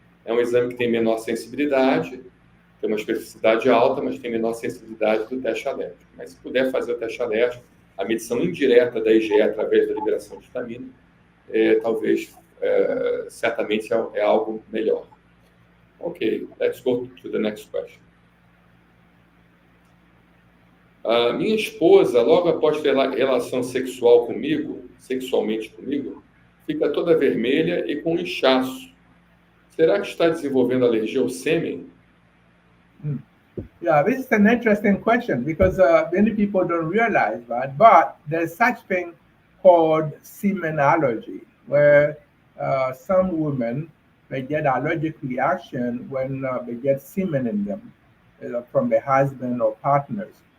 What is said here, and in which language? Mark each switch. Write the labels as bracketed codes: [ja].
[pt] É um exame que tem menor sensibilidade, tem uma especificidade alta, mas tem menor sensibilidade do teste alérgico. Mas se puder fazer o teste alérgico, a medição indireta da IgE através da liberação de histamina, talvez, certamente é algo melhor. [en] Ok, let's go to the next question. [pt] A minha esposa, logo após ter relação sexualmente comigo, fica toda vermelha e com inchaço. Será que está desenvolvendo alergia ao sêmen? [en] Yeah, this is an interesting question because many people don't realize that, but there's such thing called semen allergy, where some women they get allergic reaction when they get semen in them from their husband or partners.